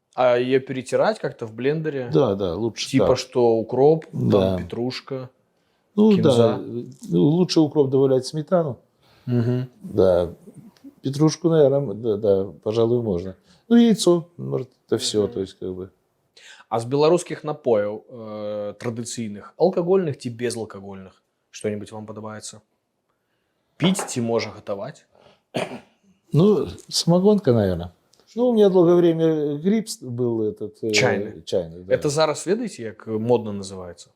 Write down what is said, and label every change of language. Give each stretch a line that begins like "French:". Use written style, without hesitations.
Russian: А ее перетирать как-то в блендере? Да, лучше Типа так. что укроп, Да. там петрушка, Ну кинза. да, ну, лучше укроп добавлять сметану. Мгм. Да, петрушку, наверное, да, пожалуй, можно. Ну, яйцо, может, это все, Мгм. то есть как бы.
Belarusian: А з беларускіх напояў традыцыйных, алкагольных ці безалкагольных, што-нибудь вам падабаецца? Піць ці можа гатаваць?
Russian: Ну, самогонка, наверное. Ну, у меня долгое время грипп был этот... Чайный. Чайный, да.
Belarusian: Это зараз ведаеце, як модна называецца?